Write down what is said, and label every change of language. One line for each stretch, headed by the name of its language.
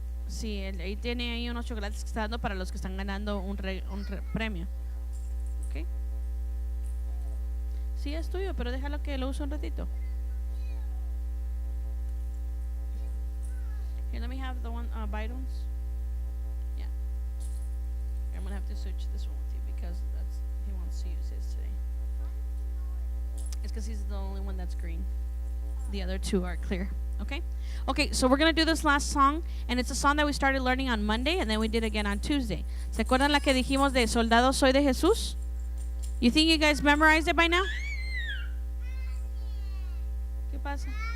Spanish: Sí, ahí tiene ahí unos chocolates que está dando para los que están ganando un premio. ¿Ok? Sí, es tuyo, pero déjalo que lo use un ratito.
English: Here, let me have the one Byron's. Yeah. I'm gonna have to switch this one with you because he wants to use his today. It's because he's the only one that's green. The other two are clear. Okay? Okay, so we're going to do this last song, and it's a song that we started learning on Monday, and then we did again on Tuesday.
Spanish: ¿Se acuerdan la que dijimos de Soldado Soy de Jesús?
English: You think you guys memorized it by now?
Spanish: ¿Qué pasa?